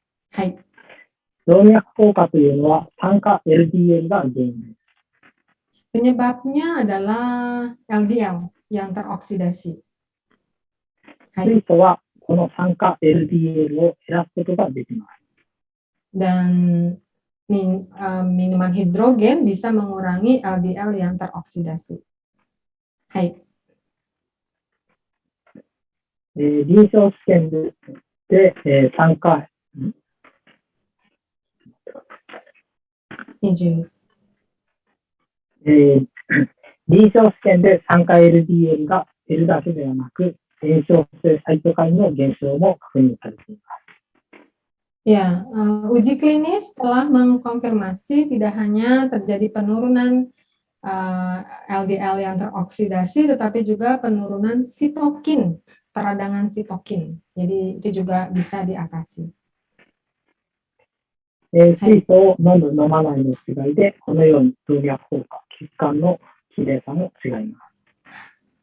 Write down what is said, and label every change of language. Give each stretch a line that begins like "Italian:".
Japanese: Hai. 動脈硬化というのは酸化 LDL が原因です。
Indonesian: Penyebabnya adalah LDL yang teroksidasi. はい。
Japanese: 水素はこの酸化 LDL を減らすことができます。
Indonesian: Dan minuman hidrogen bisa mengurangi LDL yang teroksidasi. Hai.
Japanese: 臨床試験で、酸化、 20. 臨床試験で酸化 LDL が減るだけではなく、炎症性サイトカインの減少も確認されています。
Indonesian: Ya, uji klinis telah mengkonfirmasi tidak hanya terjadi penurunan LDL yang teroksidasi, tetapi juga penurunan sitokin, peradangan sitokin. Jadi itu juga bisa diatasi.
Japanese: 水素を飲む飲まないの違いで、このように動脈硬化、血管の綺麗さも違います。